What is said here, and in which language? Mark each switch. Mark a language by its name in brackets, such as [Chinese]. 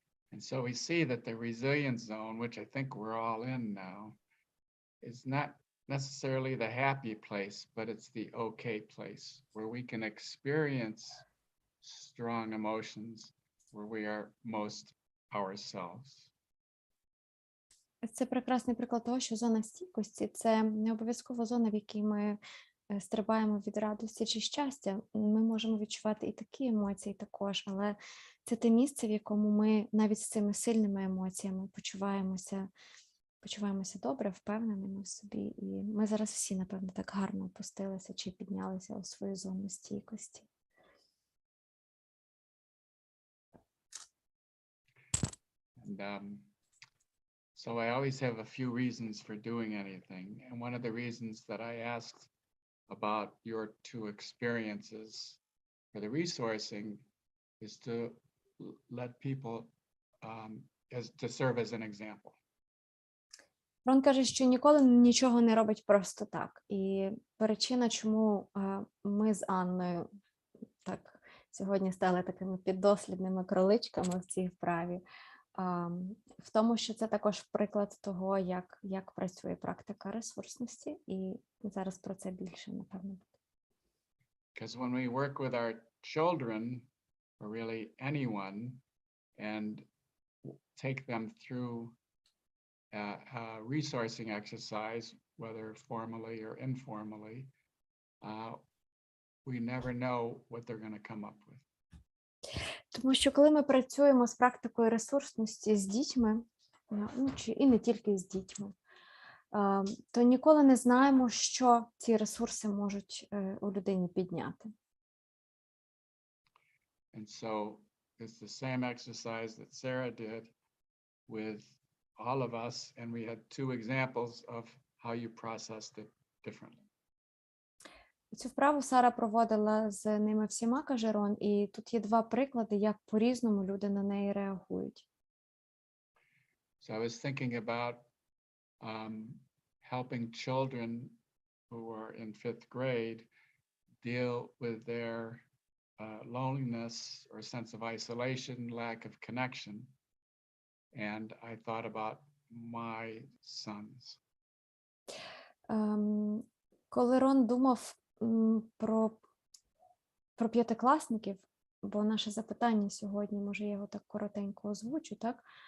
[English] And so we see that the resilience zone, which I think we're all in now, is not necessarily the happy place, but it's the okay place where we can experience strong emotions, where we are most ourselves. [Ukrainian] Це прекрасний приклад того, що зона стійкості – це не обов'язково зона, в якій ми стрибаємо від радості чи щастя. Ми можемо відчувати і такі емоції також, але це те місце, в якому ми навіть з цими сильними емоціями почуваємося добре, впевненими в собі. І ми зараз всі, напевно, так гарно опустилися чи піднялися у свою зону стійкості. [English] And so I always have a few reasons for doing anything. And one of the reasons that I asked about your two experiences for the resourcing is to let people to serve as an example. [Ukrainian] Рон каже, що ніколи нічого не робить просто так. І причина, чому ми з Анною так сьогодні стали такими піддослідними кроличками в цій вправі, в тому, що це також приклад того, як працює практика ресурсності, і зараз про це більше, напевно, буде. [English] Because when we work with our children, or really anyone, and take them through a resourcing exercise, whether formally or informally, we never know what they're going to come up with. [Ukrainian] Тому що коли ми працюємо з практикою ресурсності з дітьми, і не тільки з дітьми, то ніколи не знаємо, що ці ресурси можуть у людині підняти. [English] And so it's the same exercise that Sarah did with all of us, and we had two examples of how you processed it differently. [Ukrainian] Цю вправу Сара проводила з ними всіма, каже Рон, і тут є два приклади, як по-різному люди на неї реагують. [English] So I was thinking about helping children who are in 5th grade deal with their loneliness or sense of isolation, lack of connection. And I thought about my sons. [Ukrainian] Коли Рон думав про п'ятикласників, бо наше запитання сьогодні, може, я його так коротенько озвучу, так?